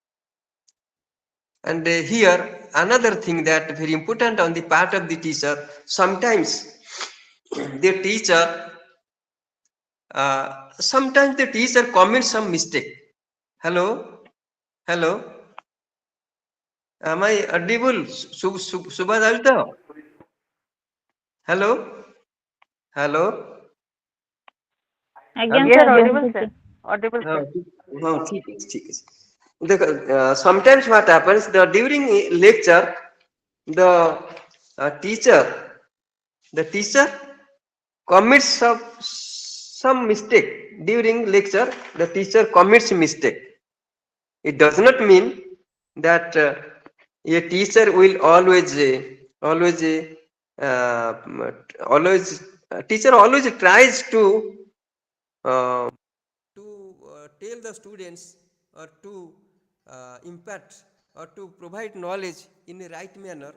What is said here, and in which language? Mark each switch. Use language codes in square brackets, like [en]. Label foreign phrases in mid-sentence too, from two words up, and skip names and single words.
[en] And here, another thing that very important on the part of the teacher, sometimes the teacher, sometimes the teacher commits some mistake. Hello, hello, am I audible? Subha Dalta? Hello, hello. [or] ଆଜ୍ଞା [en] Hello? [or] ସାର୍ ଅଡିବଲ୍ ସାର୍ ଅଡିବଲ୍ [hi] हाँ, [or] ସାର୍ [hi] हाँ, ठीक है, ठीक है. [en] Sometimes what happens, during lecture, the teacher commits some mistake during lecture. The teacher commits mistake. It does not mean that a teacher will always uh, always teacher always tries uh, to tell the students or to impact or to provide knowledge in a right manner.